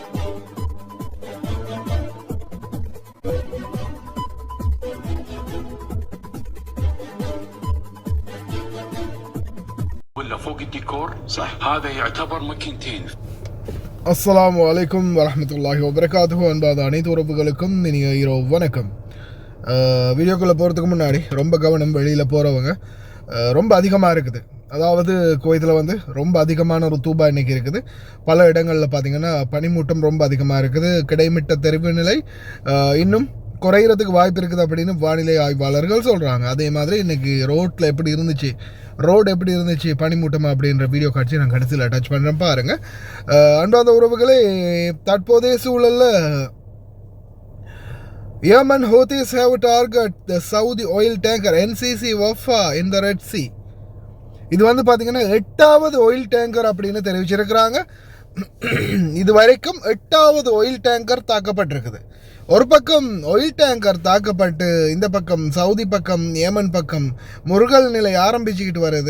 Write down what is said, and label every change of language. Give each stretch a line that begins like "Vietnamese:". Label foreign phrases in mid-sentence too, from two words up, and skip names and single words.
Arabic: ولا فوق الديكور صح هذا يعتبر ماكينتين. السلام عليكم ورحمة الله وبركاته.
Tamil: அன்பாத அனைத்து உறவுகளுக்கும் இனிய இரவு வணக்கம். வீடியோக்குள்ளே போகிறதுக்கு முன்னாடி ரொம்ப கவனம், வெளியில் போகிறவங்க ரொம்ப அதிகமாக இருக்குது. அதாவது குவைத்தில் வந்து ரொம்ப அதிகமான ருத்தூபா இன்றைக்கி இருக்குது. பல இடங்களில் பார்த்திங்கன்னா பனிமூட்டம் ரொம்ப அதிகமாக இருக்குது. கிடைமிட்ட தெரிவு நிலை இன்னும் குறையிறதுக்கு வாய்ப்பு இருக்குது அப்படின்னு வானிலை ஆய்வாளர்கள் சொல்கிறாங்க. அதே மாதிரி இன்றைக்கி ரோட்டில் எப்படி இருந்துச்சு, ரோடு எப்படி இருந்துச்சு பனிமூட்டம் அப்படின்ற வீடியோ காட்சி நான் கடைசியில் அட்டாச் பண்ணுறேன் பாருங்கள். அன்பார்ந்த உறவுகளே, தற்போதைய சூழலில்
English: Yemen Houthis have targeted the Saudi oil tanker NCC Wafa in the Red Sea.
Tamil: இது வந்து பார்த்தீங்கன்னா 8வது
English: oil tanker
Tamil: அப்படின்னு தெரிவிச்சிருக்கிறாங்க. இது வரைக்கும் 8வது
English: oil tanker
Tamil: தாக்கப்பட்டிருக்குது. ஒரு பக்கம்
English: oil tanker
Tamil: தாக்கப்பட்டு இந்த பக்கம் சவுதி பக்கம் ஏமன் பக்கம் முருகல் நிலை ஆரம்பிச்சுக்கிட்டு வருது.